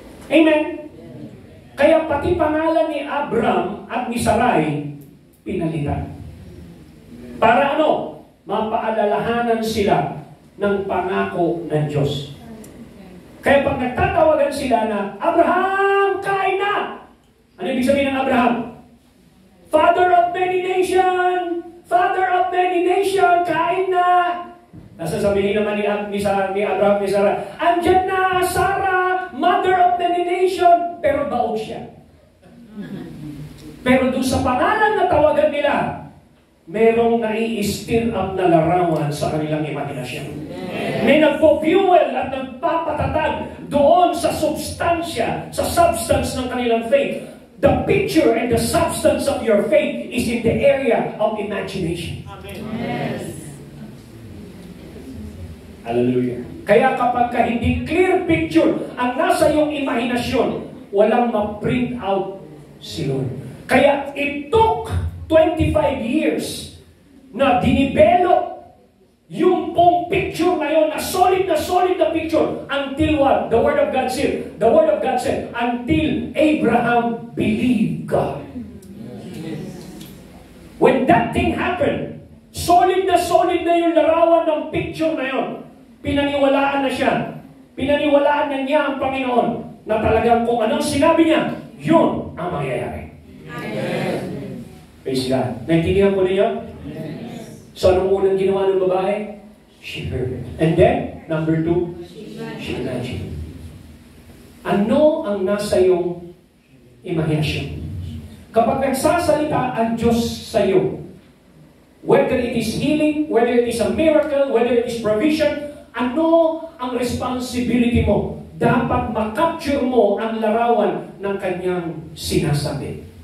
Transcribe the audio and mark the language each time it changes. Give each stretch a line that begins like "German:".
Filipino: Amen. Kaya pati pangalan ni Abram at ni Sarai, pinalitan. Para ano? Mapaalalahanan sila ng pangako ng Diyos. Kaya pag nagtatawagan sila na, Abraham, kain na! Ano ibig sabihin ng Abraham?
English: Father of many nations! Father of many nations,
Filipino: kain na! Nasasabihin naman ni Abraham, ni Sarah, andyan na, Sarah,
English: mother of many nations,
Filipino: pero baog siya. Pero doon sa pangalan na tawagan nila, merong nai-stir up na larawan sa kanilang imaginasyon. May nagpo-fuel at nagpapatatag doon sa substansya, sa substance ng kanilang faith.
English: The picture and the substance of your faith is in the area of imagination. Amen.
Filipino: Hallelujah. Kaya kapag hindi clear picture ang nasa iyong imahinasyon, walang ma-print out si Lord. Kaya
English: it took 25 years
Filipino: na dinivelop yung pong picture na yun, na solid na picture,
English: until what? The Word of God said. The Word of God said, until Abraham believed God. When that thing happened,
Filipino: solid na yung larawan ng picture na yun. Pinaniwalaan na siya. Pinaniwalaan na niya ang Panginoon na talagang kung anong sinabi niya, yun ang mangyayari. Amen. Praise God. Naintindihan ko ninyo? So, anong unang ginawa ng babae?
English: She heard. And then, number 2, she imagined.
Filipino: Ano ang nasa iyong imahinasyon? Kapag nagsasalita ang Diyos sa iyo,
English: whether it is healing, whether it is a miracle, whether it is provision,
Filipino: ano ang responsibility mo? Dapat makapture mo ang larawan ng kanyang sinasabi.